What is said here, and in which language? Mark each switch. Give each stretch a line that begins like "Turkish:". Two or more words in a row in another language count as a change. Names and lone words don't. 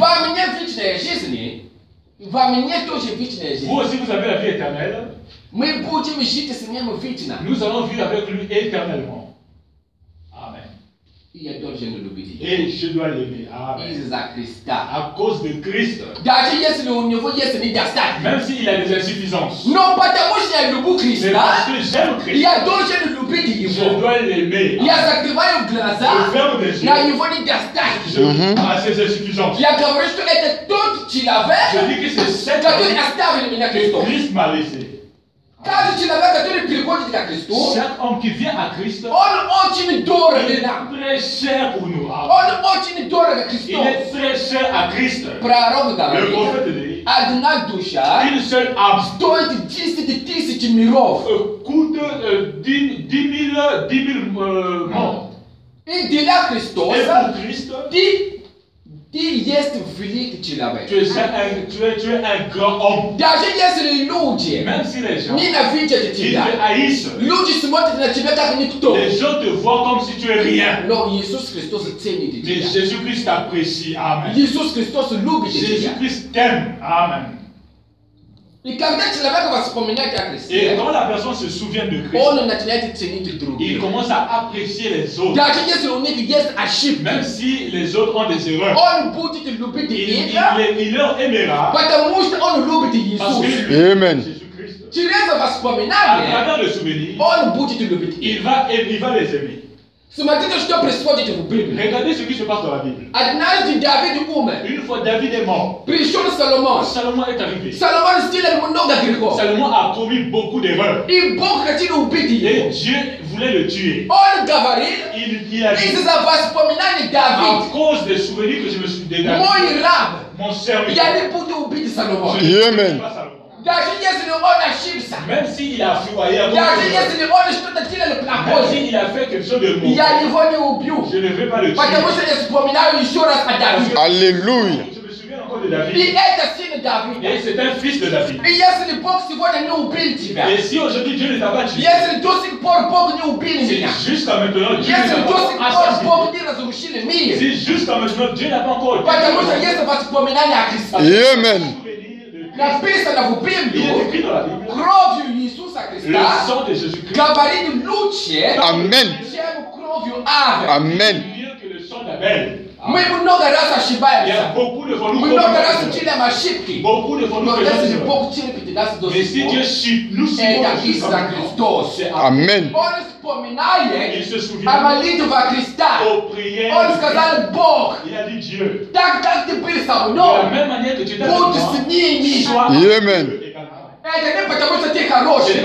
Russian: во мне вечная жизнь, во мне тоже вечная жизнь.
French: vous aussi vous avez la vie éternelle,
Russian: Мы будем жить с ним вечно.
French: nous allons vivre avec lui éternellement. Amen.
Russian: И я должен любить его.
French: Et je dois l'aimer. Amen.
Russian: Из-за Христа.
French: À cause de Christ,
Russian: Даже если у него есть недостатки.
French: même s'il a des insuffisances,
Russian: Но потому что я люблю
French: c'est parce
Russian: Христа,
French: que j'aime Christ,
Russian: я должен любить
French: je
Russian: его.
French: dois l'aimer.
Russian: Я закрываю глаза
French: Je ferme les
Russian: на
French: yeux
Russian: его недостатки.
French: à ses insuffisances.
Russian: Я говорю, что это тот
French: Je
Russian: человек,
French: dis que c'est cette
Russian: который
French: vie
Russian: оставил меня
French: que
Russian: Христом.
French: Christ m'a laissé.
Russian: Каждый человек, который приходит к Христу,
French: Chaque homme qui vient à Christ,
Russian: он очень дорог
French: il est
Russian: нам.
French: très cher pour nous.
Russian: Он очень дорог
French: Il
Russian: Христу.
French: est très cher à Christ.
Russian: Пророк
French: Le
Russian: говорит,
French: prophète dit,
Russian: одна душа
French: une seule âme
Russian: стоит 10 тысяч миров.
French: coûte 10 000 morts.
Russian: И для
French: Et
Russian: Христоса
French: pour Christ,
Russian: ты есть великий человек.
French: tu es un grand homme.
Russian: Даже если люди
French: Même si les gens
Russian: ненавидят
French: ils
Russian: тебя,
French: te haïssent,
Russian: люди смотрят на тебя как никто.
French: les gens te voient comme si tu es rien.
Russian: Но Иисус Христос ценит
French: Mais
Russian: тебя.
French: Jésus-Christ t'apprécie. Amen.
Russian: Иисус Христос любит тебя.
French: Jésus-Christ t'aime. Amen.
Russian: И когда человек вспоминает о
French: Et
Russian: Христе,
French: quand la personne se souvient de Christ,
Russian: он начинает ценить
French: il
Russian: других.
French: commence à apprécier les autres.
Russian: Даже если у них есть ошибки,
French: Même si les autres ont des erreurs,
Russian: он будет любить их,
French: il leur aimera
Russian: потому что он любит
French: parce que
Russian: Иисус.
French: lui, Amen. Jésus-Christ,
Russian: Через
French: à
Russian: воспоминания
French: travers le souvenir,
Russian: он будет любить
French: il
Russian: их.
French: va les aimer.
Russian: Смотрите, что происходит в Библии.
French: Regardez ce qui se passe dans la Bible.
Russian: Однажды Давид умер.
French: Une fois David est mort,
Russian: Пришел Соломон.
French: Salomon est arrivé.
Russian: Соломон сделал много грехов.
French: Salomon a commis beaucoup d'erreurs.
Russian: И Бог хотел убить
French: Et
Russian: его.
French: Dieu voulait le tuer.
Russian: Он говорил,
French: Il a dit,
Russian: из-за воспоминаний
French: à
Russian: Давид,
French: cause des souvenirs que je me suis dédalé,
Russian: мой раб,
French: mon serviteur,
Russian: я не буду убить Соломона.
French: je ne tuerai Amen. pas Salomon.
Russian: Даже если он ошибся,
French: Même s'il a fourvoyé à
Russian: даже
French: cause de
Russian: если он что-то делал
French: même
Russian: плохое,
French: s'il a fait quelque chose de mauvais,
Russian: я его не убью.
French: je ne vais pas le tuer.
Russian: Потому что я вспоминаю еще раз о Давиде.
French: Alléluia. Je me souviens encore de
Russian: И
French: David.
Russian: это сын Давида.
French: Et c'est un fils de David.
Russian: И если Бог сегодня не убил тебя,
French: Et si aujourd'hui Dieu ne t'a pas tué,
Russian: если до сих пор Бог не убил
French: si
Russian: меня,
French: jusqu'à maintenant Dieu
Russian: если
French: n'a
Russian: до сих
French: pas
Russian: пор
French: assassiné,
Russian: Бог не разрушил мир,
French: si jusqu'à maintenant Dieu n'a pas encore
Russian: потому что есть воспоминания о Христе. Amen. Написано в
French: Il est
Russian: Библии,
French: écrit dans la Bible,
Russian: кровью Иисуса
French: le
Russian: Христа
French: sang de Jésus-Christ
Russian: говорит лучше, Amen. чем кровью Авеля. Amen.
French: mieux que le sang d'Abel.
Russian: Мы много раз
French: Il y a
Russian: ошибаемся.
French: beaucoup de fois nous
Russian: Мы много раз
French: commettons des
Russian: делаем ошибки.
French: erreurs. Beaucoup de fois nous
Russian: Но
French: faisons des
Russian: если
French: erreurs.
Russian: Бог терпит нас до
French: Mais si
Russian: сих
French: Dieu
Russian: пор,
French: nous suit
Russian: это из-за Христос.
French: c'est Amen.
Russian: Он
French: il
Russian: вспоминает
French: se
Russian: о
French: souvient
Russian: молитве Христа.
French: aux prières.
Russian: Он
French: de
Russian: сказал,
French: Christ.
Russian: Бог,
French: Il a dit Dieu,
Russian: так как ты был со
French: de la
Russian: мной,
French: même manière que tu étais avec
Russian: будь
French: moi,
Russian: с ними.
French: sois Amen. avec eux également.
Russian: Это не потому, что ты
French: Ce n'est
Russian: хороший.